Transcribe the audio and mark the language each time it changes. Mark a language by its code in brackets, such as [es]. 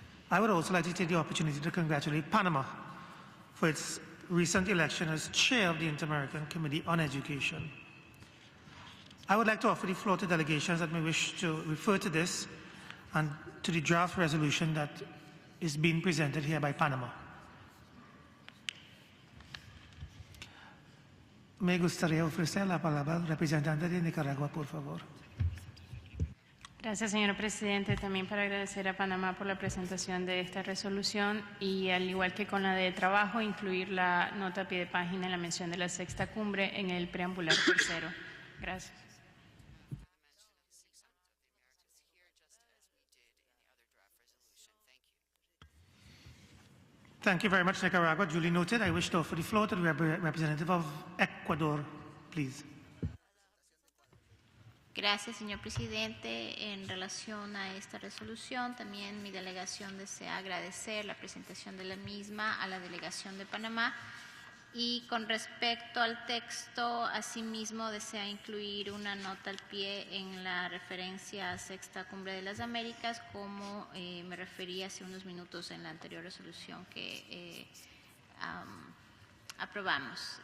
[en] I would also like to take the opportunity to congratulate Panama for its recent election as chair of the Inter-American Committee on Education. I would like to offer the floor to delegations that may wish to refer to this and to the draft resolution that is being presented here by Panama. [es] Me gustaría ofrecer la palabra al representante de Nicaragua, por favor. Gracias, señor presidente. También para agradecer a Panamá por la presentación de esta resolución y, al igual que con la de trabajo, incluir la nota a pie de página en la mención de la sexta cumbre en el preambular tercero. Gracias. [en] Thank you very much, Nicaragua. Duly noted. I wish to offer the floor to the representative of Ecuador, please. [es] Gracias, señor presidente. En relación a esta resolución, también mi delegación desea agradecer la presentación de la misma a la delegación de Panamá y con respecto al texto, asimismo desea incluir una nota al pie en la referencia a Sexta Cumbre de las Américas, como me referí hace unos minutos en la anterior resolución que aprobamos.